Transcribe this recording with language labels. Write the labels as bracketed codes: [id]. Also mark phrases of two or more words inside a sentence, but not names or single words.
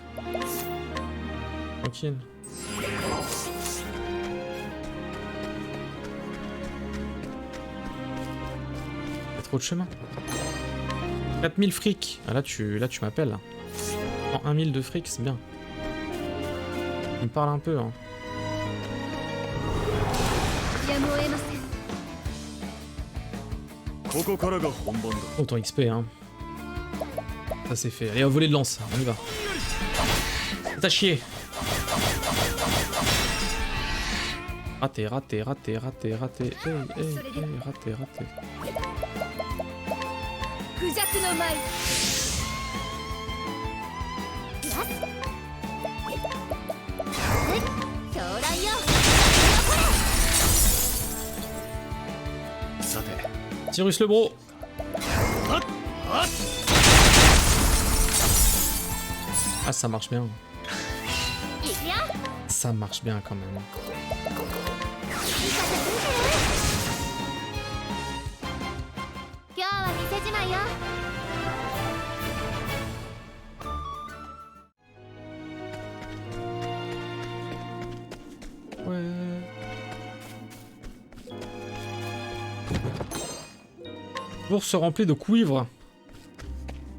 [fr] Tranquille. Il y a trop de chemin. 4000 fric. Ah là tu m'appelles. En 1000 de fric, c'est bien. Tu me parles un peu hein. [ja] やむを得ません。ここからが本番だ [fr] Autant XP hein. Ça c'est fait. Allez, voler de lance, on y va. T'as chier. Raté, raté, raté, raté, raté. Hey, hey, hey, raté, raté. [ja] クジャクの舞。狂乱よ。さて [fr] Cyrus le bro. Ah ça marche bien. [ja] いくよ。 [fr] Ça marche bien quand même. [ja] 今日は店じまいよ。 [fr] Ouais. Bourse remplie de cuivre.